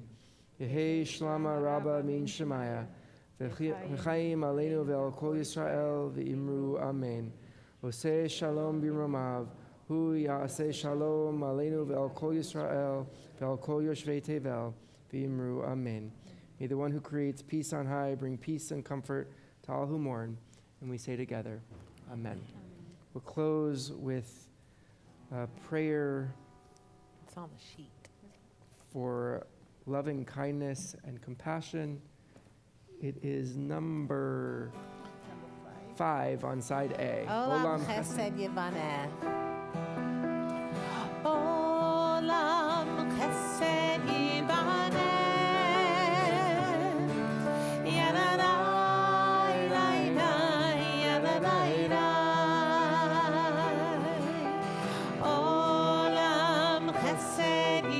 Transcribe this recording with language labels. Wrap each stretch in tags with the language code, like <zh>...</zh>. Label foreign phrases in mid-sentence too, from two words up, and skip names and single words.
<arc>יהא שלמא רבא מן שמיא וחיים עלינו ועל כל ישראל ואמרו אמן.</arc> <he>עושה שלום במרומיו הוא יעשה שלום עלינו ועל כל ישראל ועל כל יושבי תבל ואמרו אמן.</he> <en>May the one who creates peace on high bring peace and comfort to all who mourn. And we say together, amen. We'll close with a prayer It's on the sheet. for loving kindness and compassion. It is number 5 on side A.</en> <he>עולם חסד יבנה. עולם חסד יבנה. Yadadai, dai, yadadai, dai. עולם חסד</he>